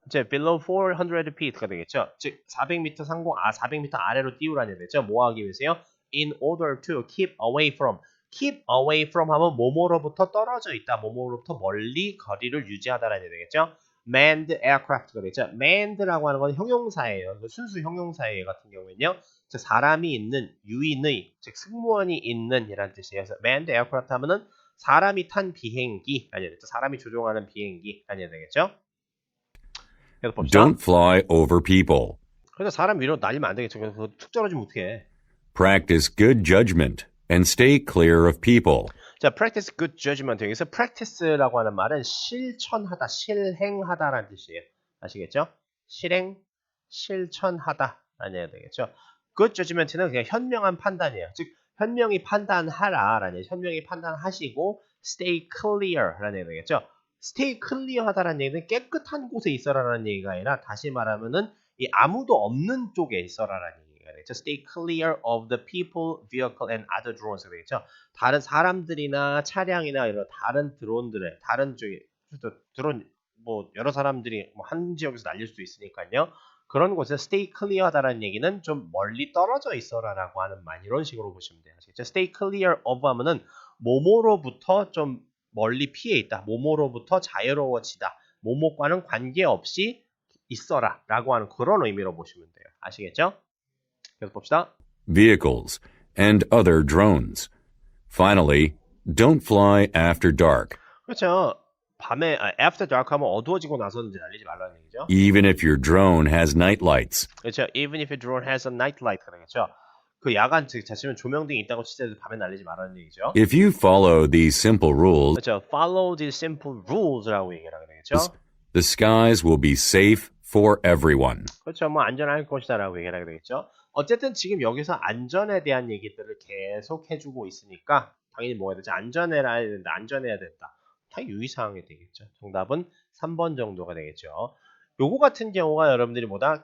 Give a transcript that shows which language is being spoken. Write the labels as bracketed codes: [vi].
[ko] 이제 [en] below 400 feet [ko] 가 되겠죠. 즉 400m 상공 400m 아래로 띄우라는 얘기죠. 뭐 하기 위해서요? [en] In order to keep away from. keep away from [ko] 하면 뭐뭐로부터 떨어져 있다. 뭐뭐로부터 멀리 거리를 유지하다라는 얘기겠죠. [en] manned aircraft [ko] 가 되죠. manned라고 하는 건 형용사예요. 순수 형용사예요 같은 경우에는요. 즉 사람이 있는 유인의 즉 승무원이 있는 이라는 뜻이에요. 그래서 manned aircraft 하면은 사람이 탄 비행기 아니 되겠죠. 사람이 조종하는 비행기 아니 되겠죠. 그래서 봅시다. [en] Don't fly over people. [ko] 그래서 사람 위로 날리면 안 되겠죠. 그래서 툭 떨어지면 어떻게 해? [en] Practice good judgment and stay clear of people. [ko] 자, [en] practice good judgment. [ko] 여기서 practice라고 하는 말은 실천하다, 실행하다라는 뜻이에요. 아시겠죠? 실천하다라는 얘기가 되겠죠. good judgment는 그냥 현명한 판단이에요. 즉, 현명히 판단하라라는 얘기, 현명히 판단하시고 [en] stay clear [ko] 라는 얘기가 되겠죠. [en] stay clear [ko] 하다라는 얘기는 깨끗한 곳에 있어라라는 얘기가 아니라 다시 말하면은 이 아무도 없는 쪽에 있어라라는 얘기가 되겠죠. [en] Stay clear of the people, vehicle, and other drones [ko] 되겠죠. 다른 사람들이나 차량이나 이런 다른 드론들의 다른 쪽에 드론 뭐 여러 사람들이 뭐 한 지역에서 날릴 수도 있으니까요. 그런 곳에서 [en] stay clear [ko] 하다라는 얘기는 좀 멀리 떨어져 있어라라고 하는 말 이런 식으로 보시면 돼요. 아시겠죠? [en] Stay clear of [ko] 하면은 뭐뭐로부터 좀 멀리 피해 있다. 뭐뭐로부터 자유로워지다. 뭐뭐과는 관계없이 있어라 라고 하는 그런 의미로 보시면 돼요. 아시겠죠? 계속 봅시다. [en] Vehicles and other drones. Finally, don't fly after dark. [ko] 그렇죠. 밤에 [en] after dark [ko] 하면 어두워지고 나서는 이제 날리지 말라는 얘기죠. [en] Even if your drone has night lights. [ko] 그렇죠. [en] Even if your drone has a night light. [ko] 그렇죠. 그 야간 즉 자시면 조명등이 있다고 치더라도 밤에 날리지 말라는 얘기죠. [en] If you follow these simple rules, [ko] 그렇죠. [en] Follow these simple rules라고 얘기를 하게 되겠죠. the skies will be safe for everyone. [ko] 그렇죠. 뭐 안전할 것이다라고 얘기를 하게 되겠죠. 어쨌든 지금 여기서 안전에 대한 얘기들을 계속 해주고 있으니까 당연히 뭐가 되지? 안전해야 된다. 안전해야 된다. 다 유의사항이 되겠죠. 정답은 3번 정도가 되겠죠. 요거 같은 경우가 여러분들이 뭐다?